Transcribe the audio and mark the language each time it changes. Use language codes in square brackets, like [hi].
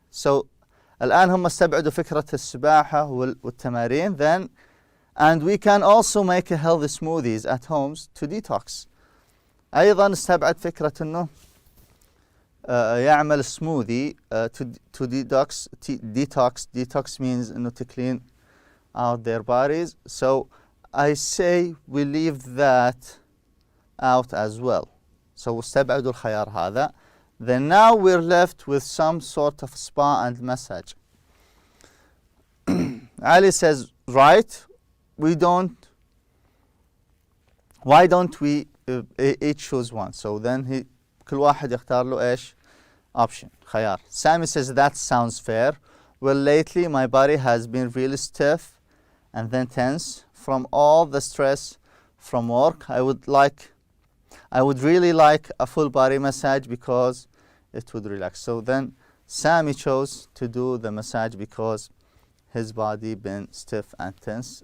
[ar] So الآن هم استبعدوا فكرة السباحة والتمارين. [en] Then and we can also make a healthy smoothies at homes to detox. [ar] أيضا استبعد فكرة إنه يعمل smoothie [en] to detox. Detox means إنه to clean out their bodies. So I say we leave that out as well. [ar] So استبعدوا الخيار هذا. [en] Then now we're left with some sort of spa and massage. Ali says, right, why don't we each choose one? [ar] So then كل واحد يختار له إيش option خيار. [en] Sami says, that sounds fair. Well, lately my body has been really stiff and then tense from all the stress from work. I would really like a full body massage because it would relax. So then Sami chose to do the massage because his body been stiff and tense.